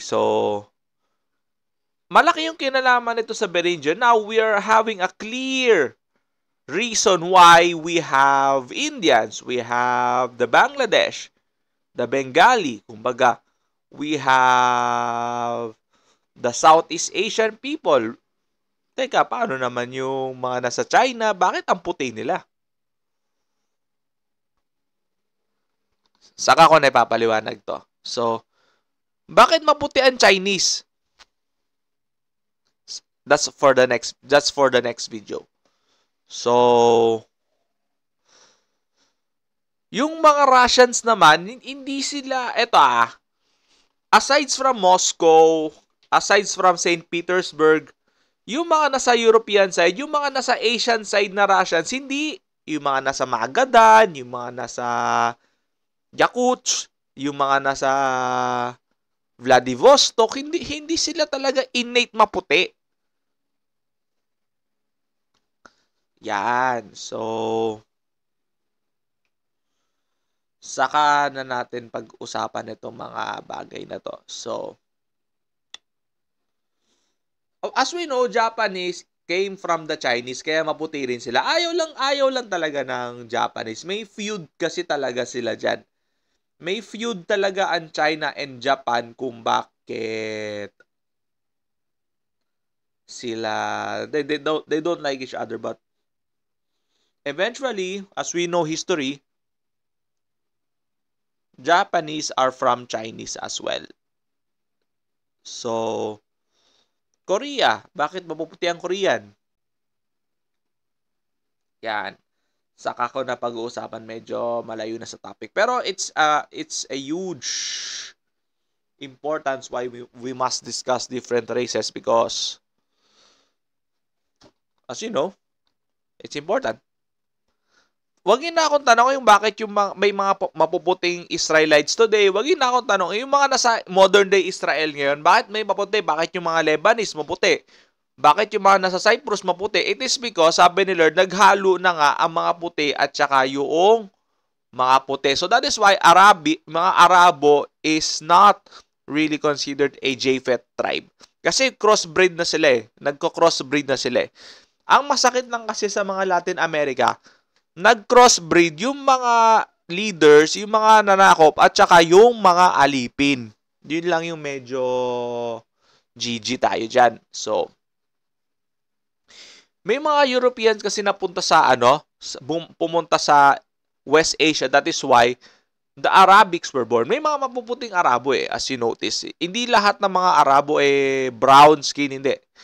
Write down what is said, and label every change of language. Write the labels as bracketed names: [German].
[Filipino] So, malaki yung kinalaman nito sa Beringia. [English] Now, we are having a clear reason why we have Indians, we have the Bangladesh, the Bengali, kumbaga, we have the Southeast Asian people. [Filipino] Teka, paano naman yung mga nasa China? Bakit ang puti nila? Saka ko na ipapaliwanag to. So, bakit maputi ang Chinese? [English] That's for the next video. [Filipino] So, yung mga Russians naman, hindi sila, aside from Moscow, aside from St. Petersburg, yung mga nasa European side, yung mga nasa Asian side na Russians, hindi. Yung mga nasa Magadan, yung mga nasa Yakutsk, yung mga nasa Vladivostok, hindi sila talaga innate maputi. Yan. So, saka na natin pag-usapan itong mga bagay na to. [English] So, as we know, Japanese came from the Chinese, [Filipino] kaya maputi rin sila. Ayaw lang talaga ng Japanese. May feud kasi talaga sila dyan. May feud talaga ang China and Japan kung bakit sila [English] they don't like each other, but eventually, as we know history, Japanese are from Chinese as well. [Filipino] So, Korea, bakit mapuputi ang Korean? Yan. Saka ko na pag-uusapan, medyo malayo na sa topic. [English] Pero it's a huge importance why we must discuss different races, because as you know, it's important. [Filipino] Wag na akong tanong yung bakit yung may mga mapuputing Israelites today. Wag na akong tanong yung mga nasa modern day Israel ngayon, bakit may maputi? Bakit yung mga Lebanese maputi? Bakit yung mga nasa Cyprus maputi? [English] It is because, [Filipino] sabi ni Lord, naghalo na nga ang mga puti at saka yung mga puti. [English] So that is why mga Arabo is not really considered a Japhet tribe. [Filipino] Kasi crossbreed na sila eh. Nagko-crossbreed na sila eh. Ang masakit lang kasi sa mga Latin America, nag-crossbreed yung mga leaders, yung mga nanakop, at saka yung mga alipin. Yun lang yung medyo GG tayo dyan. So, may mga Europeans kasi napunta sa pumunta sa West Asia. [English] That is why the Arabics were born. [Filipino] May mga mapuputing Arabo eh, [English] as you notice. [Filipino] Hindi lahat ng mga Arabo brown skin, hindi.